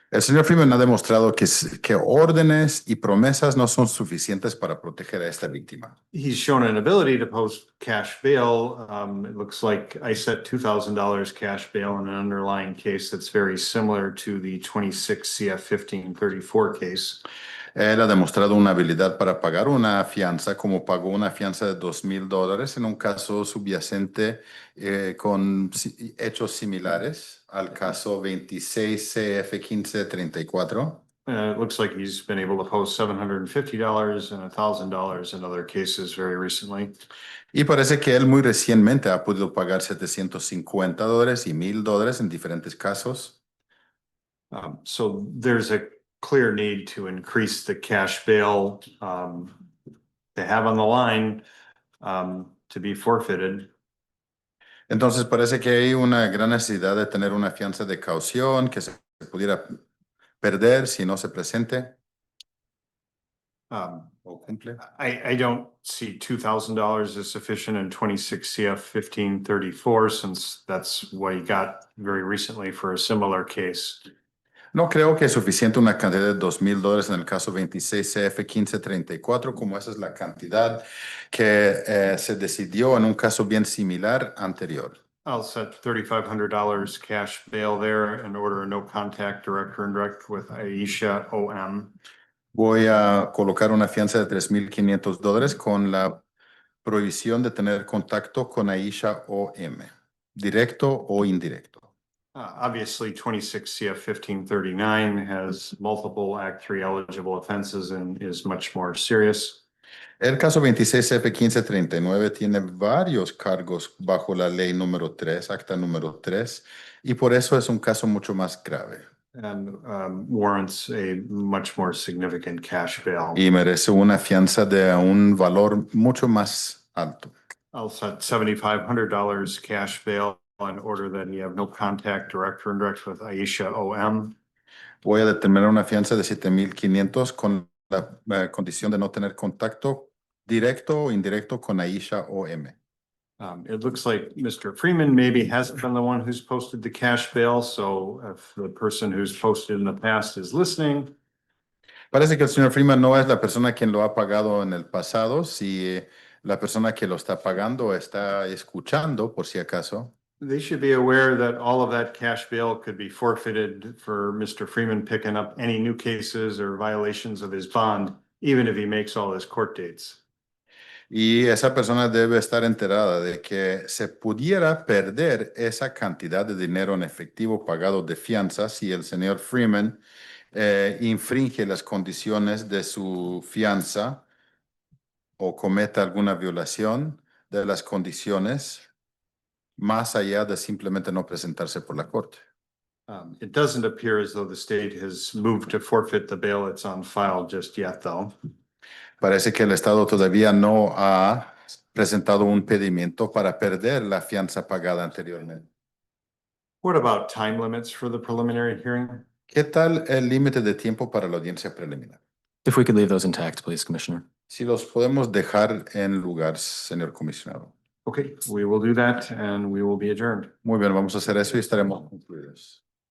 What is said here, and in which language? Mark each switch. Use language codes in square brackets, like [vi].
[es] El señor Freeman ha demostrado que órdenes y promesas no son suficientes para proteger a esta víctima. [en] He's shown an ability to post cash bail. It looks like I set $2,000 cash bail in an underlying case that's very similar to the 26 CF 1534 case. [es] Él ha demostrado una habilidad para pagar una fianza, como pagó una fianza de $2,000 en un caso subyacente con hechos similares al caso 26 CF 1534. [en] It looks like he's been able to post $750 and $1,000 in other cases very recently. [es] Y parece que él muy recientemente ha podido pagar $750 y $1,000 en diferentes casos. [en] So there's a clear need to increase the cash bail to have on the line to be forfeited. [es] Entonces parece que hay una gran necesidad de tener una fianza de caución que se pudiera perder si no se presente o cumple. [en] I don't see $2,000 as sufficient in 26 CF 1534, since that's what he got very recently for a similar case. [es] No creo que es suficiente una cantidad de $2,000 en el caso 26 CF 1534, como esa es la cantidad que se decidió en un caso bien similar anterior. [en] I'll set $3,500 cash bail there and order a no contact direct or indirect with Aisha OM. [es] Voy a colocar una fianza de $3,500 con la prohibición de tener contacto con Aisha OM, directo o indirecto. [en] Obviously, 26 CF 1539 has multiple Act 3 eligible offenses and is much more serious. [es] El caso 26 F 1539 tiene varios cargos bajo la ley número 3, acta número 3, y por eso es un caso mucho más grave. [en] And warrants a much more significant cash bail. [es] Y merece una fianza de un valor mucho más alto. [en] I'll set $7,500 cash bail in order that you have no contact, direct or indirect, with Aisha OM. [es] Voy a determinar una fianza de $7,500 con la condición de no tener contacto directo o indirecto con Aisha OM. [en] It looks like Mr. Freeman maybe hasn't been the one who's posted the cash bail, so if the person who's posted in the past is listening. [es] Parece que el señor Freeman no es la persona quien lo ha pagado en el pasado. Si la persona que lo está pagando está escuchando, por si acaso. [en] They should be aware that all of that cash bail could be forfeited for Mr. Freeman picking up any new cases or violations of his bond, even if he makes all his court dates. [es] Y esa persona debe estar enterada de que se pudiera perder esa cantidad de dinero en efectivo pagado de fianza si el señor Freeman infringe las condiciones de su fianza o cometa alguna violación de las condiciones más allá de simplemente no presentarse por la corte. [en] It doesn't appear as though the state has moved to forfeit the bail that's on file just yet, though. [es] Parece que el Estado todavía no ha presentado un pedimento para perder la fianza pagada anteriormente. [en] What about time limits for the preliminary hearing? [es] ¿Qué tal el límite de tiempo para la audiencia preliminar? [en] If we could leave those intact, please, Commissioner. [es] Si los podemos dejar en lugar, señor comisionado. [en] Okay, we will do that and we will be adjourned. [es] Muy bien, vamos a hacer eso y estaremos concluidos.